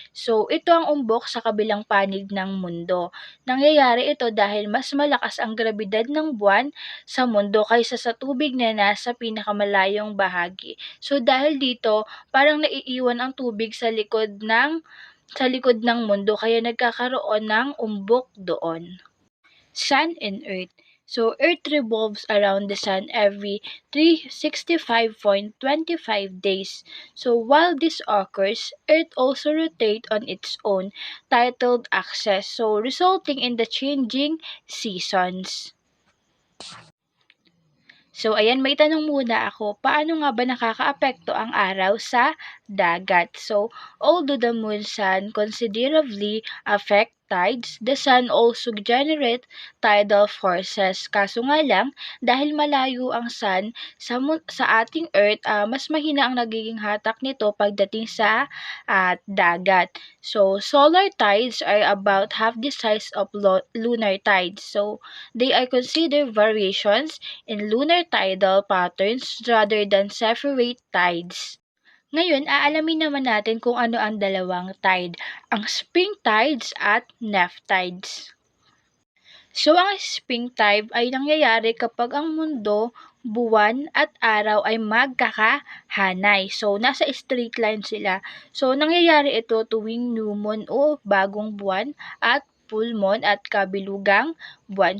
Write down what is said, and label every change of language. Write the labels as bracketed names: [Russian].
[Filipino] So, ito ang umbok sa kabilang panig ng mundo. Nangyayari ito dahil mas malakas ang grabidad ng buwan sa mundo kaysa sa tubig na nasa pinakamalayong bahagi. So, dahil dito, parang naiiwan ang tubig sa likod ng mundo kaya nagkakaroon ng umbok doon. [English] Sun and Earth. So, Earth revolves around the Sun every 365.25 days. So, while this occurs, Earth also rotates on its own, titled axis, so resulting in the changing seasons. [Filipino] So, ayan, may tanong muna ako, paano nga ba nakakaapekto ang araw sa dagat? [English] So, although the moon sun considerably affect tides, the sun also generate tidal forces. [Filipino] Kaso nga lang, dahil malayo ang sun sa ating Earth, mas mahina ang nagiging hatak nito pagdating sa dagat. [English] So, solar tides are about half the size of lunar tides. So, they are considered variations in lunar tidal patterns rather than separate tides. [Filipino] Ngayon, aalamin naman natin kung ano ang dalawang tide, ang spring tides at neap tides. So, ang spring tide ay nangyayari kapag ang mundo, buwan at araw ay magkakahanay. So, nasa straight line sila. So, nangyayari ito tuwing new moon o bagong buwan at full moon at kabilugang buwan.